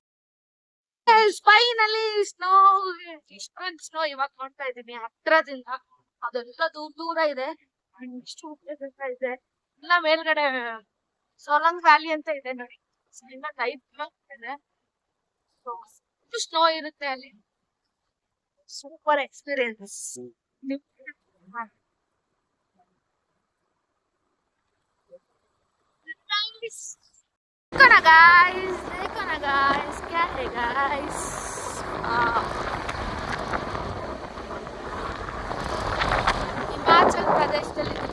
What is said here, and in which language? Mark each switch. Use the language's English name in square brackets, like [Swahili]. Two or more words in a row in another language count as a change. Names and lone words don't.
[English] finally snow, [Kannada] ಇಷ್ಟೊಂದು ಸ್ನೋ ಇವಾಗ ನೋಡ್ತಾ ಇದ್ದೀನಿ ಹತ್ರದಿಂದ. ಅದೆಲ್ಲ ದೂರ ಇದೆ, ಇಷ್ಟು ಇದೆ. ಇಲ್ಲ ಮೇಲ್ಗಡೆ ಸೊಲಂಗ್ ವ್ಯಾಲಿ ಅಂತ ಇದೆ ನೋಡಿ, 5 ಕಿಲೋಮೀಟರ್ ಇದೆ. ಸ್ನೋ ಇರುತ್ತೆ ಅಲ್ಲಿ. [English] super experience. [Hindi] देखो ना गाइस क्या है गाइस. [Kannada] हिमाचल प्रदेशದಲ್ಲಿ